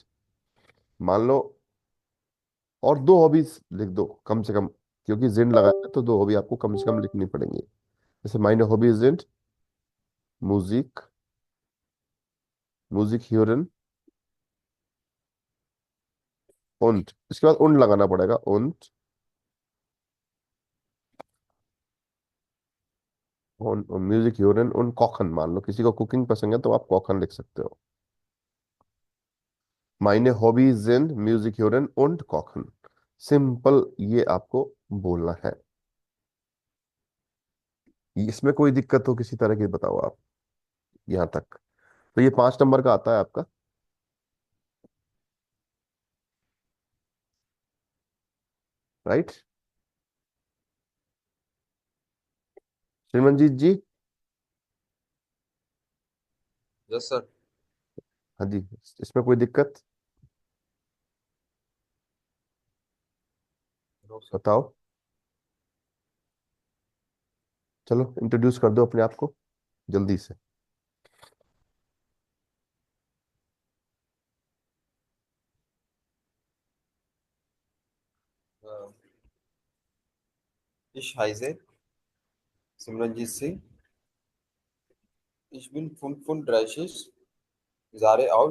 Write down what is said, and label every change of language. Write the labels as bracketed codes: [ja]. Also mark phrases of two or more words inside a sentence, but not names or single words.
[hi] मान लो और दो हॉबीज लिख दो कम से कम, क्योंकि जिंट लगाया है तो दो हॉबी आपको कम से कम लिखनी पड़ेंगी। [de] जैसे Meine Hobbys sind Musik, Musik hören und, [hi] इसके बाद [de] und [hi] लगाना पड़ेगा [de] und, Musik hören und kochen. [hi] मान लो किसी को कुकिंग पसंद है तो आप कोखन लिख सकते हो। [de] Meine Hobbys sind Musik hören und kochen। [hi] सिंपल, ये आपको बोलना है। इसमें कोई दिक्कत हो किसी तरह की बताओ आप यहाँ तक। तो ये 5 नंबर का आता है आपका, राइट। श्रीमनजीत जी। [en] Yes sir. [hi] हाँ जी, इसमें कोई दिक्कत [en] No sir. [hi] बताओ। चलो इंट्रोड्यूस कर दो अपने आप को जल्दी से। [de] Ich heiße Simranjit Singh. Ich bin 35 Jahre alt.